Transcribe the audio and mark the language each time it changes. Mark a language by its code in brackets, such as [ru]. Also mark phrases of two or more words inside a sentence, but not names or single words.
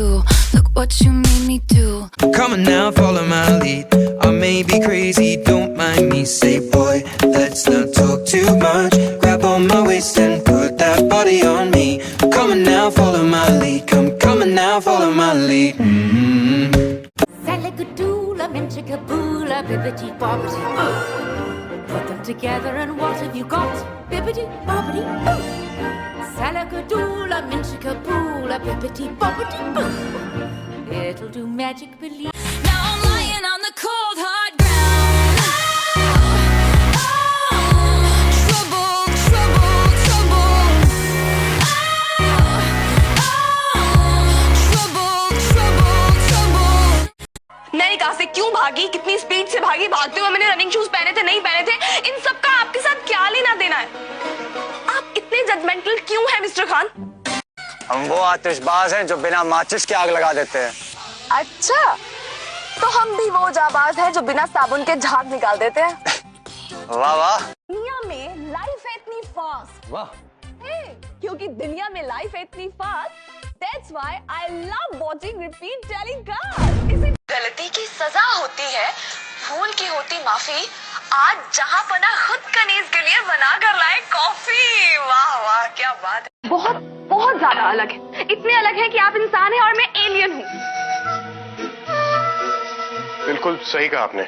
[en] Look what you made me do. Come on now, follow my lead. I may be crazy, don't mind me. Say boy, let's not talk too much. Grab on my waist and put that body on me. Come on now, follow my lead. Come on now, follow my lead. Salagadoola, minchikaboola, bibbidi bobbidi boo. Put them together and what have you got? Bibbidi bobbidi boo. Salagadoola, minchikaboola, bibbidi bobbidi boo. It'll do magic, believe. Now I'm lying on the cold hard ground. Trouble, trouble, trouble. Trouble, trouble, trouble. [hi] नई कार से क्यों भागी, कितनी स्पीड से भागी, भागते हुए मैंने [en] running shoes [hi] पहने थे नहीं पहने थे, इन सब का आपके साथ क्या लेना देना है? आप इतने जजमेंटल क्यों हैं मिस्टर खान? हम वो आतिशबाज हैं जो बिना माचिस के आग लगा देते हैं। अच्छा, तो हम भी वो जाबाज हैं जो बिना साबुन के झाग निकाल देते हैं। वाह वाह। दुनिया में लाइफ है इतनी फास्ट। वाह। क्योंकि दुनिया में लाइफ है इतनी फास्ट, [en] that's why I love watching repeat telecast. [hi] इसे गलती की सजा होती है, भूल की होती माफी। आज जहां पना खुद कनीज के लिए बना कर लाए कॉफी। वाह वाह क्या बात है। बहुत बहुत ज्यादा अलग है, इतने अलग है कि आप इंसान हैं और मैं एलियन हूँ। बिल्कुल सही कहा आपने।